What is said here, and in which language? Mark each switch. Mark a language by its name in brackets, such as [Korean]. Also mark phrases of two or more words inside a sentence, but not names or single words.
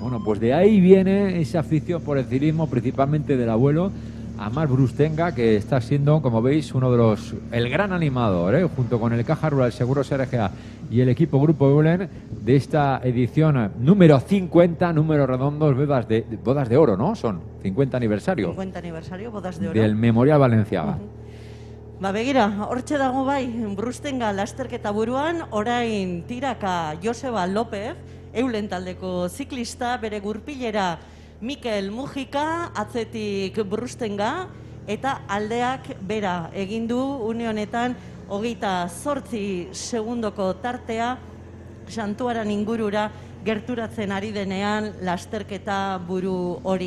[Spanish] Bueno, pues de ahí viene esa afición por el ciclismo, principalmente del abuelo, a Marc Brustenga, que está siendo, como veis, el gran animador, junto con el Caja Rural Seguros RGA y el equipo Grupo Eulen, de esta edición número 50, números redondos, bodas de oro, ¿no? Son 50 aniversario. 50 aniversario, bodas de oro. Del Memorial Valenciaga. [Basque] Begira, hortxe dago bai, Brustenga lasterketa buruan, orain tiraka Joseba López, Eulen taldeko ziklista, bere gurpilera Mikel Mujika, atzetik Brustenga, eta aldeak bera egin du une honetan 28 segundoko tartea Santuaran ingurura gerturatzen ari denean lasterketa buru hori.